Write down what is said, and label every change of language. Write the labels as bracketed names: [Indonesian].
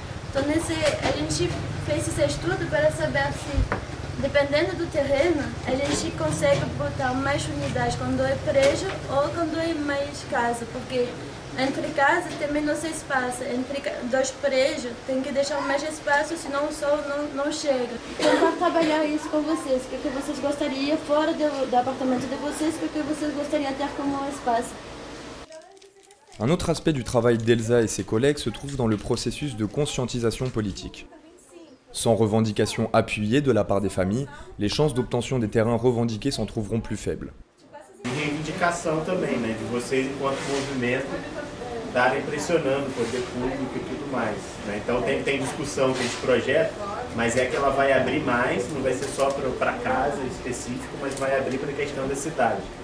[Portuguese] Então, a gente fez esse estudo para saber se, dependendo do terreno, a gente consegue botar mais unidades quando é prédio ou quando é mais casa, porque entre casas tem menos espaço, entre dois prédios tem que deixar mais espaço, senão o sol não chega. Tentar trabalhar isso com vocês, o que vocês gostariam fora do apartamento de vocês, o que vocês gostariam de ter como espaço. [French] Un autre aspect du travail d'Elsa et ses collègues se trouve dans le processus de conscientisation politique. Sans revendication appuyée de la part des familles, les chances d'obtention des terrains revendiqués s'en trouveront plus faibles. [Portuguese] Reivindicação também, né, de vocês enquanto movimento estarem pressionando o poder público e tudo mais, né? Então tem discussão de projeto, mas é que ela vai abrir mais, não vai ser só para casa específico, mas vai abrir para a questão da cidade.